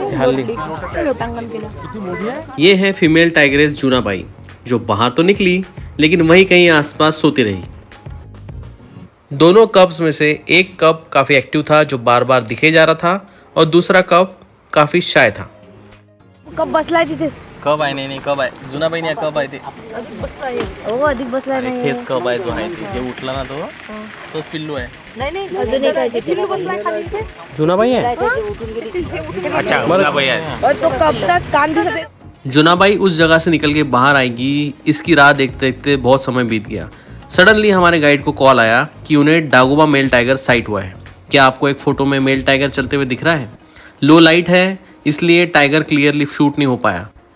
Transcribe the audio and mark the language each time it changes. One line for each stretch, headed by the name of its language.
Hindi: ये है female tigress Junabai जो बाहर तो निकली लेकिन वहीं कहीं आसपास सोती रही। दोनों कप्स में से एक कप काफी एक्टिव था जो बार बार दिखे जा रहा था और दूसरा कप काफी शाय था।
Marathi: कब बसलाय तिथेच? कब आहे नाही कब आहे जूनाबाई नाही कब आहे ते हो अधिक बसलाय नाही तेच कब आहे जो आहे ते जे उठला ना तो पिल्लू आहे। नाही अजून एक आहे पिल्लू बसलाय खाली इथे जूनाबाई आहे। अच्छा जूनाबाई आहे और तो कबचा कान दिसत आहे।
Hindi: जूनाबाई उस जगह से निकल के बाहर आएगी, इसकी राह देखते देखते बहुत समय बीत गया। सडनली हमारे गाइड को कॉल आया कि उन्हें डागोबा मेल टाइगर साइट हुआ है। क्या आपको एक फोटो में मेल टाइगर चलते हुए दिख रहा है? लो लाइट है इसलिए टाइगर क्लियरली शूट नहीं हो पाया।